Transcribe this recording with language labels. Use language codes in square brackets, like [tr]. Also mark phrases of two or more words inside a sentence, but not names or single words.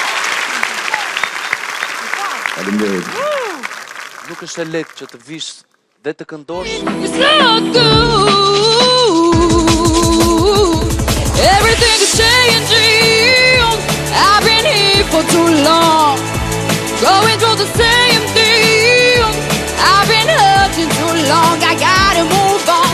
[sq] Faleminderit. nuk është e lehtë që të vish dhe të këndosh. [en] It's not good. Everything is changing. I've been here for too long, going through the same thing. I've been hurting too long. I gotta move on.